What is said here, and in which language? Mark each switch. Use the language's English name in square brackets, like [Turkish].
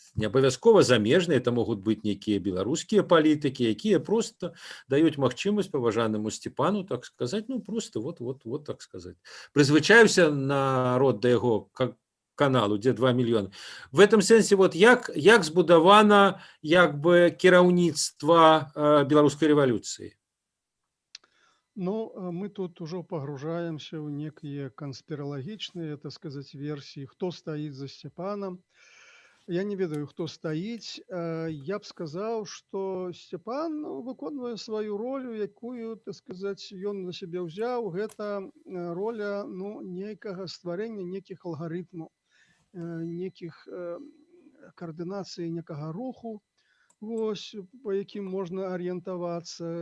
[Belarusian] Не абавязкова замежныя, это могуць быць нейкія беларускія палітыкі, якія просто даюць магчымасць паважанаму Сцепану, [Russian] так сказать, [Belarusian] ну просто вот так сказать. Прызвычаюся народ да яго каналу, дзе 2 мільёны. [Russian] В этом [Belarusian] сэнсе вот як збудавана як бы кіраўніцтва беларускай рэвалюцыі? [Russian] Ну, мы тут уже погружаемся в некие конспирологичные, так сказать, версии, кто стоит за Степаном. [Belarusian] Я не ведаю, хто стаіць. Я б сказаў, што Сцепан выконвае сваю ролю, якую, так сказаць, ён на сябе ўзяў. Гэта роля, ну, нейкага стварэння нейкіх алгарытмаў, нейкіх каардынацыі некага руху, вось, па якім можна арыентавацца.